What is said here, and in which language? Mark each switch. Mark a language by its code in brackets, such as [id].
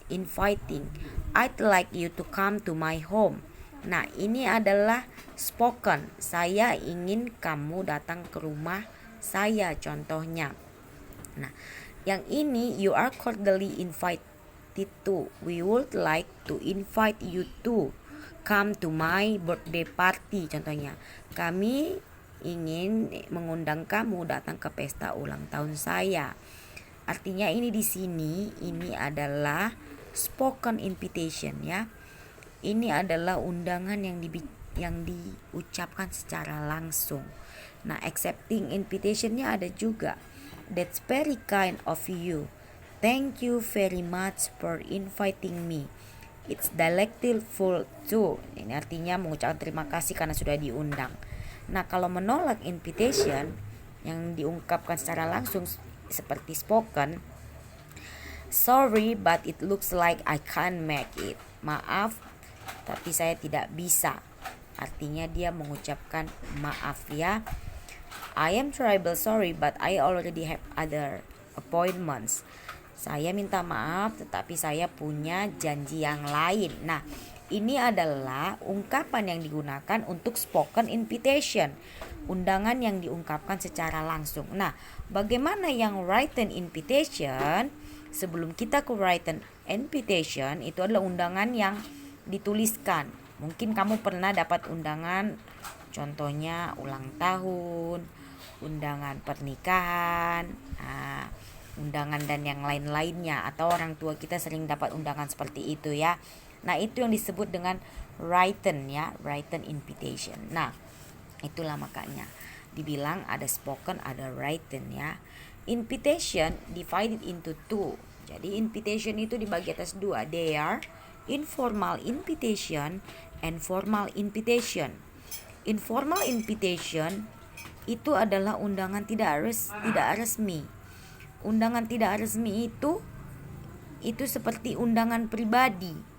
[en] Inviting, I'd like you to come to my home. [id] Nah, ini adalah spoken. Saya ingin kamu datang ke rumah saya, contohnya. Nah, yang ini [en] you are cordially invited to. We would like to invite you to come to my birthday party, contohnya. [id] Kami ingin mengundang kamu datang ke pesta ulang tahun saya. Artinya ini di sini ini adalah spoken invitation ya. Ini adalah undangan yang diucapkan secara langsung. Nah, [en] accepting [id] invitationnya ada juga. [en] That's very kind of you. Thank you very much for inviting me. It's delightful too. [id] Ini artinya mengucapkan terima kasih karena sudah diundang. Nah, kalau menolak invitation yang diungkapkan secara langsung seperti spoken, [en] sorry but it looks like I can't make it. [id] Maaf, tapi saya tidak bisa. Artinya dia mengucapkan maaf ya. [en] I am terribly sorry but I already have other appointments. [id] Saya minta maaf tetapi saya punya janji yang lain. Nah, ini adalah ungkapan yang digunakan untuk spoken invitation, undangan yang diungkapkan secara langsung. Nah, bagaimana yang written invitation? Sebelum kita ke written invitation, itu adalah undangan yang dituliskan. Mungkin kamu pernah dapat undangan, contohnya ulang tahun, undangan pernikahan, undangan dan yang lain-lainnya, atau orang tua kita sering dapat undangan seperti itu ya. Nah, itu yang disebut dengan written ya, written invitation. Nah, itulah makanya dibilang ada spoken, ada written ya. [en] Invitation divided into two. [id] Jadi invitation itu dibagi atas dua. [en] They are informal invitation and formal invitation. [id] Informal invitation itu adalah undangan tidak resmi. Undangan tidak resmi itu seperti undangan pribadi.